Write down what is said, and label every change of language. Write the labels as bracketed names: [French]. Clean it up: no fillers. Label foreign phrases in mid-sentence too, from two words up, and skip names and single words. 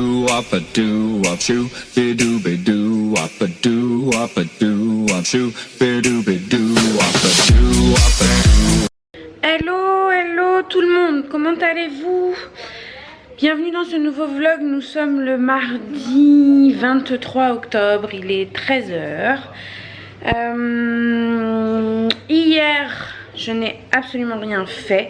[French] wop a doo wop shoo, bidoo bidoo wop a doo wop a doo wop shoo, bidoo bidoo wop a doo wop a doo. Hello, hello tout le monde, comment allez-vous? Bienvenue dans ce nouveau vlog, nous sommes le mardi 23 octobre, il est 13 h. Hier, je n'ai absolument rien fait.